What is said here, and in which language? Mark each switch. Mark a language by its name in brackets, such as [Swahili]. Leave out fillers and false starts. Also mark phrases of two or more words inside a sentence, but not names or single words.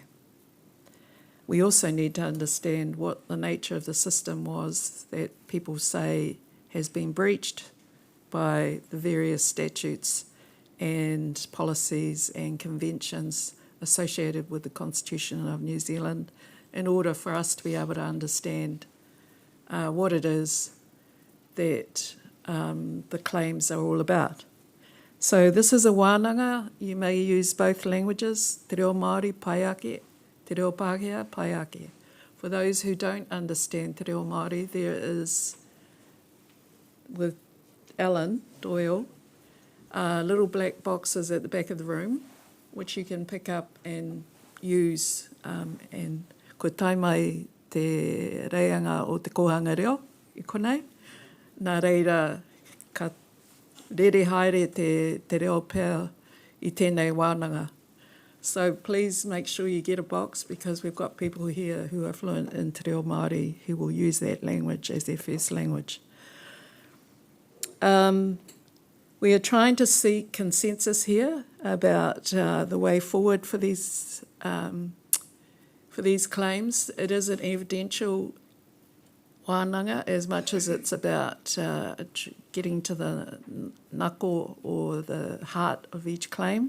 [English] We also need to understand what the nature of the system was that people say has been breached by the various statutes and policies and conventions associated with the Constitution of New Zealand in order for us to be able to understand what it is that the claims are all about. So this is a wānanga. You may use both languages, [Māori] te reo Māori, Paiake, te reo Pākehā, Paiake. [English] For those who don't understand [Māori] te reo Māori, [English] there is, with Alan Doyle, little black boxes at the back of the room, which you can pick up and use. [Māori] And ko tai mai te reanga o te kohanga reo, I konei. Nā reira, ka rere haere te reo pēr I tēnei wānanga. [English] So please make sure you get a box, because we've got people here who are fluent in [Māori] te reo Māori [English] who will use that language as their first language. We are trying to seek consensus here about the way forward for these claims. It is an evidential wānanga as much as it's about getting to the nako or the heart of each claim.